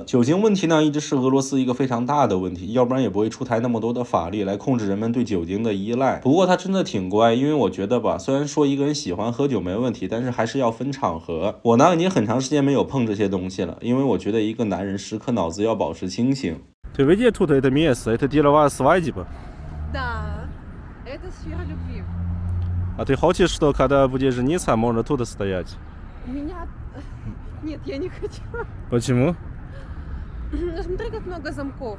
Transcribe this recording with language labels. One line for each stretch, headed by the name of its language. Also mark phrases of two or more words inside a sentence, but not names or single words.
Chinese: 酒精问题呢，一直是俄罗斯一个非常大的问题，要不然也不会出台那么多的法律来控制人们对酒精的依赖。不过他真的挺乖，因为我觉得吧，虽然说一个人喜欢喝酒没问题，但是还是要分场合。我呢，已经很长时间没有碰这些东西了，因为我觉得一个男人时刻脑子要保持清醒。
Russian: Ты видишь тут это место? Это деловая свадьба. Да. Это сфера любви. А ты хочешь, что когда будешь жениться, можно тут стоять? У меня... Нет, я не хочу. Почему? Ну смотри, как много замков.